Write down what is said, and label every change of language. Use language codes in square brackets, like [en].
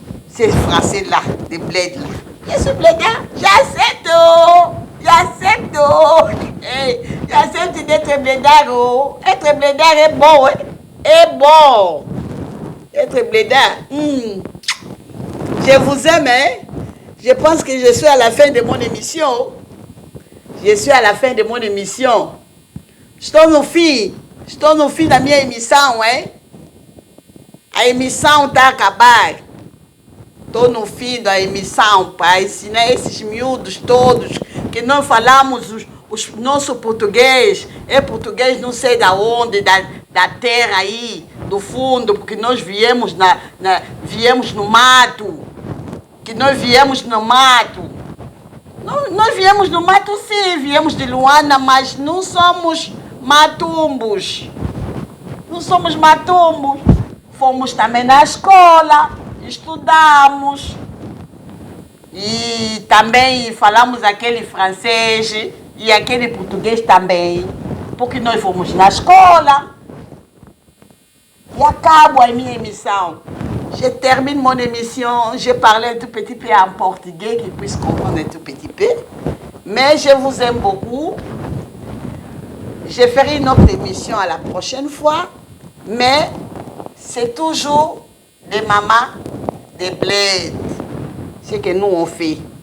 [fr] Ces Français-là, des bleds là. Je suis blédard, j'accepte, oh, hey, j'accepte d'être blédard, oh. Être blédard est bon, ouais. Est bon. Être blédard, Je vous aime, hein. Je pense que je suis à la fin de mon émission. Je suis à la fin de mon émission. [pt] Estou no fim da minha emissão, hein? A emissão está a acabar. Estou no fim da emissão para ensinar esses miúdos todos que nós falamos os nosso português. É português não sei da onde, da terra aí, do fundo, porque nós viemos, viemos no mato. Que nós viemos no mato. Nós viemos no mato sim, viemos de Luanda, mas não somos matumbos. Não somos matumbos. Fomos também na escola, estudamos. E também falamos aquele francês e aquele português também. Porque nós fomos na escola. E acabo a minha emissão. [fr] Je termine mon émission. Je parlais un tout petit peu en portugais, qu'ils puissent comprendre un tout petit peu. Mais je vous aime beaucoup. Je ferai une autre émission à la prochaine fois. Mais c'est toujours des mamans, des bleds. Ce que nous on fait.